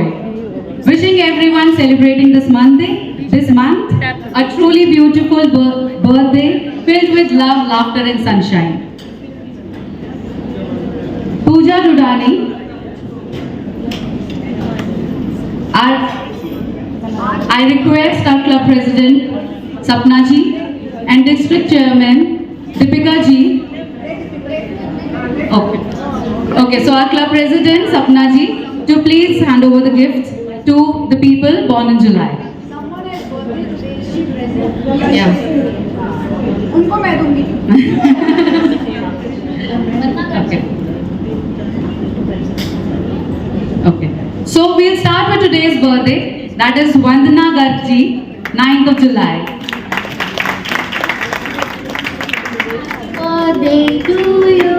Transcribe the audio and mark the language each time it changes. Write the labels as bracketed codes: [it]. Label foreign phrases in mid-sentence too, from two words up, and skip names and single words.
[en] Wishing everyone celebrating this month a truly beautiful birthday filled with love, laughter and sunshine. Pooja Dudani, I request our club president Sapna ji and district chairman Deepika ji. Okay, so our club president Sapna ji to please hand over the gifts to the people born in July. Yeah. [hi] उनको मैं दूंगी. [en] Okay. So we'll start with today's birthday. That is Vandana Garg ji, 9th of July. Birthday to you.